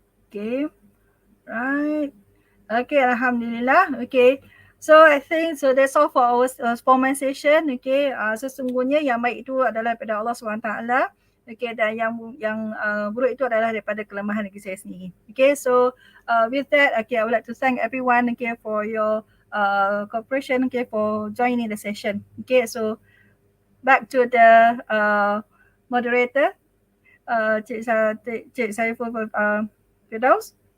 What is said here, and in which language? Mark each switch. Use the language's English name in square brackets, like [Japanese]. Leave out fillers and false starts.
[English] Okay, right. Okay, Alhamdulillah. Okay, so I think so that's all for our formal session. [Malay] Okay, sesungguhnya yang baik itu adalah daripada Allah SWT. Okay, dan yang buruk itu adalah daripada kelemahan diri saya sendiri. [English] Okay, so with that, okay, I would like to thank everyone, okay, for your cooperation, okay, for joining the session. Okay, so back to the moderator, Cik Saiful Firdaus.